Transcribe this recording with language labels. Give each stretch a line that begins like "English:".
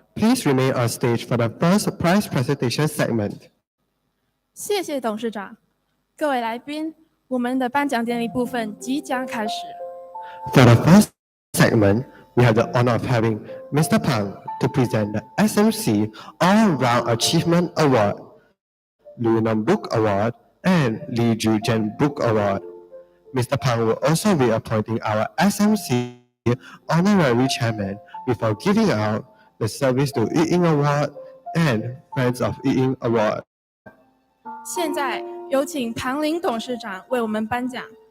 English: Please remain on stage for the first prize presentation segment.
Chinese: 谢谢董事长，各位来宾，我们的颁奖典礼部分即将开始。
English: For the first segment, we have the honor of having Mr. Pang to present the SMC All-Round Achievement Award, Liu Nam Book Award, and Li Jujian Book Award. Mr. Pang will also be appointing our SMC Honorary Chairman before giving out the Service to Yi Ying Award and Friends of Yi Ying Award.
Chinese: 现在有请庞林董事长为我们颁奖。